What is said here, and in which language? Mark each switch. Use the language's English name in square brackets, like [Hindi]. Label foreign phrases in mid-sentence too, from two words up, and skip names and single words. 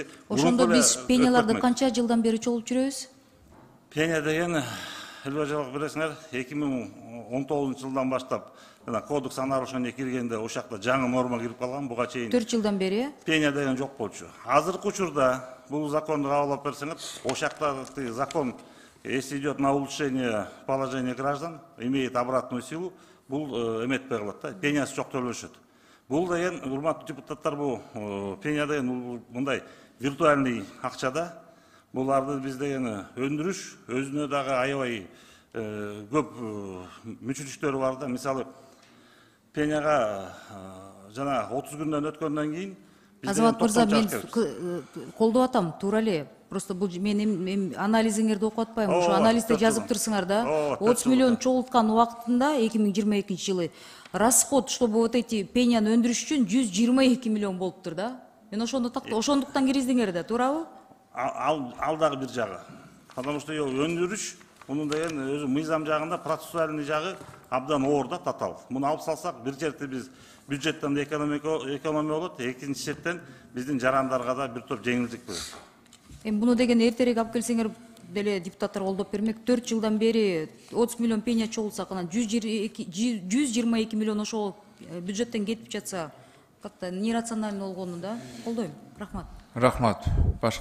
[Kyrgyz] Ошондо биз пенияларды канча жылдан бери чогулуп жүрөбүз? Пения деген Элбажалык билесиңер, 2019 жылдан баштап кодекс [Russian] о нарушениях [Kyrgyz] киргенде ошакта жаңы норма кирип калган. Буга чейин 4 жылдан бери пения деген жок болчу. Азыркы учурда бул законду кабыл алып берсеңер, ошакта закон, [Russian] если идет на улучшение положения граждан, имеет обратную силу, [Kyrgyz] бул эметпей калат да, пениясы жок төлөнүшөт. Бул деген, урматтуу депутаттар, бул пения деген мындай виртуальный акчада. Буларды биз деген өндүрүш, өзүнө дагы аябай көп мүчүлүштөрү бар да. Мисалы, пенияга жана 30 күндөн өткөндөн кийин Азамат мырза, мен колдоп атам, туура эле. Просто бул мен анализиңерди окуп атпайм. Ошо анализде жазып турсуңар да. 30 миллион чогулткан убактында 2022 жылы расход, [Russian] чтобы вот эти [Kyrgyz] пенияны өндүрүш үчүн 122 миллион болуптур да. Мен ошондуктан киргиздиңер да, туурабы? Ал дагы бир жагы. [Russian] Потому что [Kyrgyz] өндүрүш, мунун деген өзү мыйзам жагында процессуальный жагы абдан оор да, татал. Муну алып салсак, бир жерде биз бюджеттен да экономия болот, экинчи четтен биздин жарандарга да бир топ жеңилдик болот. Эми буну деген эртерээк алып келсеңер деле депутаттар колдоп бермек. 4 жылдан бери 30 миллион пения чогулсак, анан 122 миллион ошол бюджеттен кетип жатса, [Russian] как-то нерационально [Kyrgyz] болгону да. Колдойм. Рахмат. Рахмат.